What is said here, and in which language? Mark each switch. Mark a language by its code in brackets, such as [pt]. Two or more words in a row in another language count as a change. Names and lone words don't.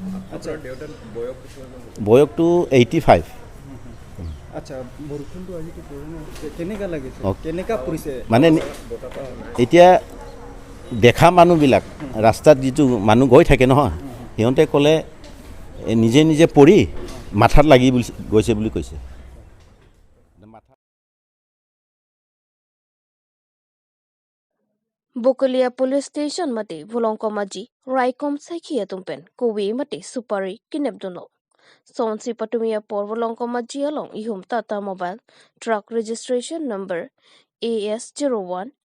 [as] বয়সটো 85 মানে এতিয়া দেখা মানুহবিলাক ৰাস্তাত যিটো মানুহ গৈ থাকে নহয় সিহঁতে ক'লে নিজে নিজে পৰি মাথাত লাগি গৈছে বুলি কৈছে [mjw] Bokalia police station mate volongko maji raikom sakhiya tumpen kowi mate supari kinebdono sonsi patumia por volongko maji along ihum tata [en] mobile truck registration number [mjw] AS01